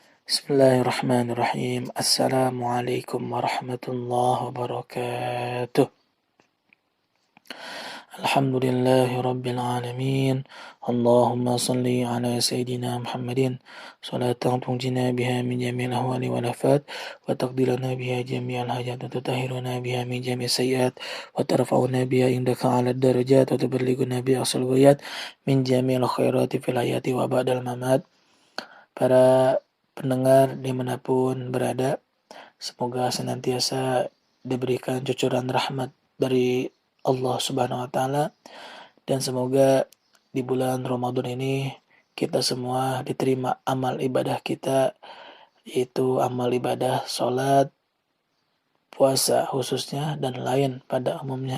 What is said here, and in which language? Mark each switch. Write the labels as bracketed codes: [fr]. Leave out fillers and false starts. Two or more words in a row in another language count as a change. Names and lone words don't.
[ar] بسم الله الرحمن الرحيم. السلام عليكم ورحمة الله وبركاته. الحمد لله رب العالمين. اللهم صل على سيدنا محمد صلاة تنجينا بها من جميع الأهوال والآفات وتقضي لنا بها جميع الحاجات وتطهرنا بها من جميع السيئات وترفعنا بها عندك أعلى الدرجات وتبلغنا بها أقصى الغايات من جميع الخيرات في الحياة وبعد الممات. [id] Para pendengar dimanapun berada, semoga senantiasa diberikan cucuran rahmat dari Allah [ar] سبحانه وتعالى, [id] dan semoga di bulan Ramadan ini kita semua diterima amal ibadah kita, yaitu amal ibadah sholat, puasa khususnya, dan lain pada umumnya.